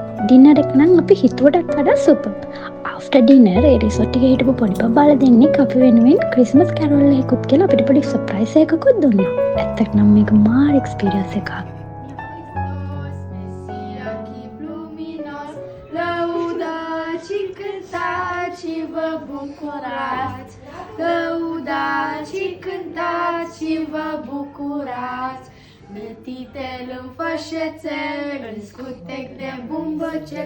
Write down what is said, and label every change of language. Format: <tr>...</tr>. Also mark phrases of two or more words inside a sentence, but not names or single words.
<si>ඩින්නර් එක නම් අපි හිතුවටත් වඩා සුපර්.</si> <en>after dinner</en> <si>ඒ රිසෝට් එකේ හිටපු පොඩි බබාලා දෙන්නෙක් අපි වෙනුවෙන්</si> <en>Christmas carol</en> <si>එකකුත් කියලා අපිට පොඩි සර්ප්‍රයිස් එකකුත් දුන්නා. ඇත්තට නම් මේක මාර එක්ස්පීරියන්ස් එකක්.</si> <ro>Lăudați și cântați și vă bucurați. Mătitele în fășețel, în scutec de bumbăcel.</ro>